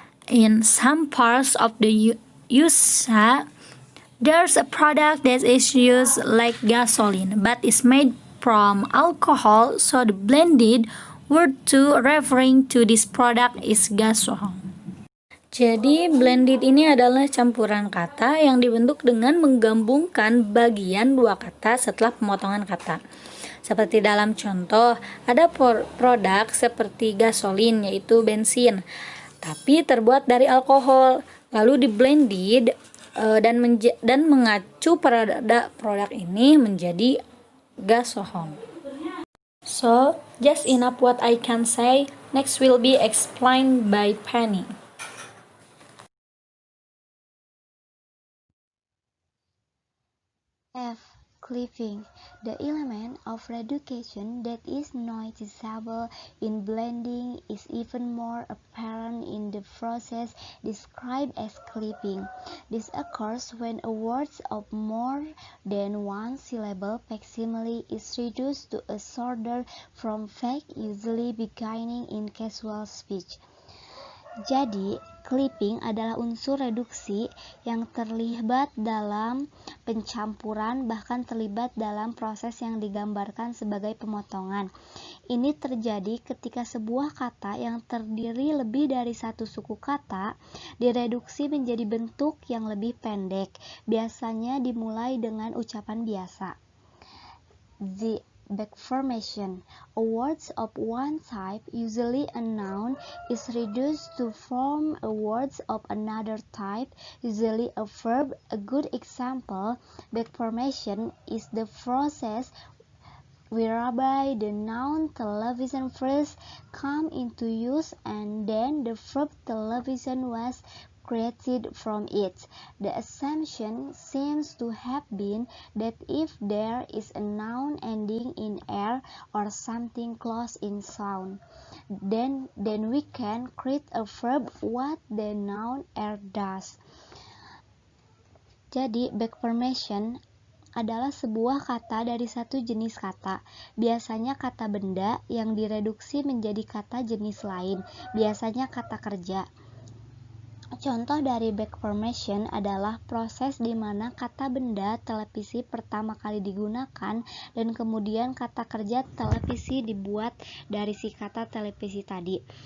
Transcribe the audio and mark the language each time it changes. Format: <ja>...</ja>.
<en>In some parts of the USA, there's a product that is used like gasoline, but is made from alcohol, so the blended word to referring to this product is gasohol.</en> <id>Jadi blended ini adalah campuran kata yang dibentuk dengan menggabungkan bagian dua kata setelah pemotongan kata. Seperti dalam contoh, ada produk seperti gasolin, yaitu bensin, tapi terbuat dari alkohol, lalu di blended dan mengacu pada produk ini menjadi gasohon.</id> <en>So, just enough what I can say. Next will be explained by Peni. F. Clipping. The element of reduction that is noticeable in blending is even more apparent in the process described as clipping. This occurs when a word of more than one syllable facsimile is reduced to a shorter form fake, usually beginning in casual speech.</en> <id>Jadi, clipping adalah unsur reduksi yang terlibat dalam pencampuran, bahkan terlibat dalam proses yang digambarkan sebagai pemotongan. Ini terjadi ketika sebuah kata yang terdiri lebih dari satu suku kata direduksi menjadi bentuk yang lebih pendek, biasanya dimulai dengan ucapan biasa.</id> <en>The backformation. A word of one type, usually a noun, is reduced to form a word of another type, usually a verb. A good example, backformation is the process whereby the noun television first come into use and then the verb television was created from it. The assumption seems to have been that if there is a noun ending in "er" or something close in sound, then we can create a verb what the noun "er" does.</en> <id>Jadi, backformation adalah sebuah kata dari satu jenis kata, biasanya kata benda yang direduksi menjadi kata jenis lain, biasanya kata kerja. Contoh dari backformation adalah proses di mana kata benda televisi pertama kali digunakan dan kemudian kata kerja televisi dibuat dari si kata televisi tadi.</id>